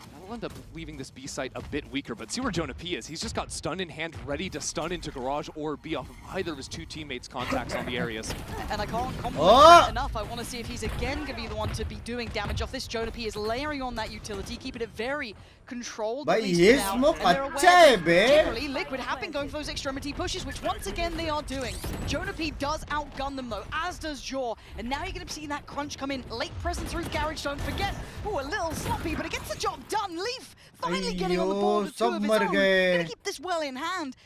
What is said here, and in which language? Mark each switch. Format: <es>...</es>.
<en>they'll end up leaving this B site a bit weaker. But see where Jonah P is. He's just got stun in hand, ready to stun into Garage or B off of either of his two teammates' contacts on the areas. And I can't compliment enough. I want to see if he's again going to be the one to be doing damage off this. Jonah P is layering on that utility, keeping it very controlled.</en> <hi>But ये smoke अच्छा है बे.</hi> <en>Generally, Liquid have been going for those extremity pushes, which once again they are doing. Jonah P does outgun them though, as does Jaw. And now you're going to see that crunch come in. Late presence through Garage, don't forget. Oh, a little sloppy, but it gets the job done. Leaf finally getting on the board with two of his own. Going to keep this well in hand.</en>